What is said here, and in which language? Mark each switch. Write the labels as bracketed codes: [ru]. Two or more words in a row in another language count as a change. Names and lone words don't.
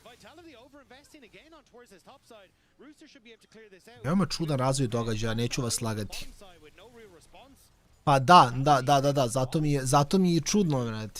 [en] Vitality over-investing again on towards his top side. Rooster should be able to clear this out. [sr] Veoma čudan razvoj događaja, neću vas lagati. Pa da, zato mi je čudno, vrati.